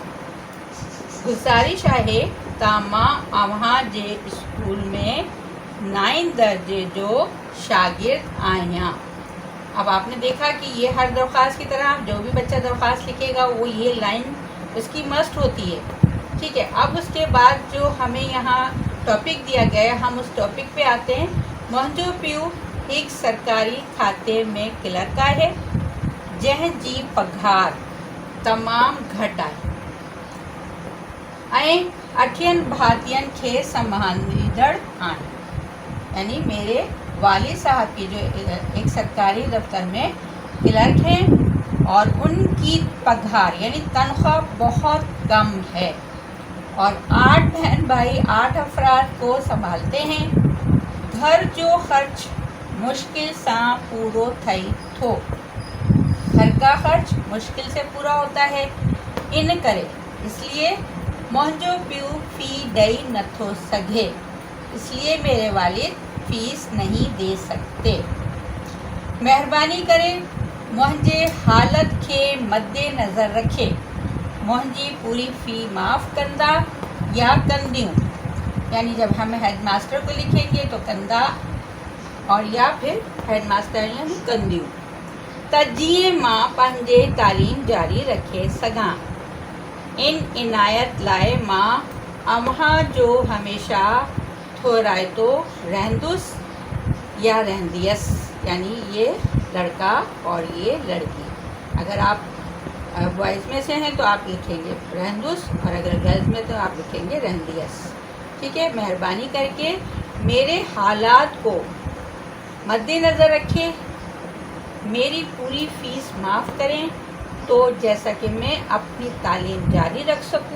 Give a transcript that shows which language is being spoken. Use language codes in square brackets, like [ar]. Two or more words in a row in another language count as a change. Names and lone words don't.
[sd] गुजारिश है तामा अवहाँ जे स्कूल में 9 दर्जे जो शागिर्द आया। [ur] اب آپ نے دیکھا کہ یہ ہر درخواست کی طرح جو بھی بچہ درخواست لکھے گا وہ یہ لائن اس کی مسٹ ہوتی ہے. ٹھیک ہے. اب اس کے بعد جو ہمیں یہاں ٹاپک دیا گیا ہے، ہم اس ٹاپک پہ آتے ہیں. [sd] मुंहिंजो पियो एक सरकारी खाते में क्लर्क है, जंहिं जी पघार तमाम घटि आहे ऐं 8 भातियन खे संभालींदड़ आहिनि। [ur] یعنی میرے والد صاحب کی جو ایک سرکاری دفتر میں کلرک ہیں اور ان کی پگھار یعنی تنخواہ بہت کم ہے، اور 8 بہن بھائی 8 افراد کو سنبھالتے ہیں. [sd] घर जो खर्च मुश्किल से पूरो थई थो, [ur] گھر کا خرچ مشکل سے پورا ہوتا ہے. [sd] इन करे इसलिए मुंहिंजो पियो फ़ी ॾेई नथो सघे, [ur] اس لیے میرے والد فیس نہیں دے سکتے. [sd] महिरबानी करे मुंहिंजे हालत खे मद्दे नज़र रखे मुंहिंजी पूरी फ़ी माफ़ कंदा या कंदियूं। [ur] یعنی جب ہم ہیڈ ماسٹر کو لکھیں گے تو کندا، اور یا پھر ہیڈ ماسٹر یعنی کندیوں. [sd] त जीअं मां पंहिंजे तालीम जारी रखे सघां। इन इनायत लाइ मां अव्हां जो हमेशा थोराइतो रहंदुसि या रहंदियसि। [ur] یعنی یہ لڑکا اور یہ لڑکی۔ اگر آپ بوائز میں سے ہیں تو آپ لکھیں گے رہندس، اور اگر گرلز میں تو آپ لکھیں گے رہندیس. ٹھیک ہے. مہربانی کر کے میرے حالات کو مدنظر رکھیں، میری پوری فیس معاف کریں، تو جیسا کہ میں اپنی تعلیم جاری رکھ سکوں.